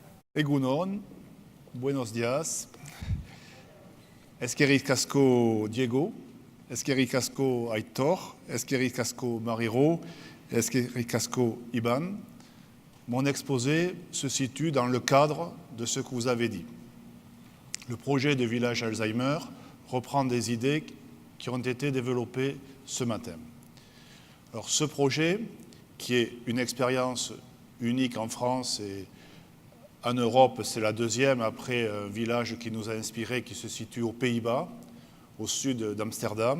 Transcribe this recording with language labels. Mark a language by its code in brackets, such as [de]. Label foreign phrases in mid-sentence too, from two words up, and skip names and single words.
[eu] Egunon, [es] buenos días. [eu] Eskerrik asko Diego, eskerrik asko Aitor, eskerrik asko Mariro, eskerrik asko Iban. [fr] Mon exposé se situe dans le cadre de ce que vous avez dit. Le projet de village Alzheimer reprend des idées qui ont été développées ce matin. Alors ce projet, qui est une expérience unique en France et en Europe, c'est la deuxième après un village qui nous a inspiré, qui se situe aux Pays-Bas, au sud d'Amsterdam.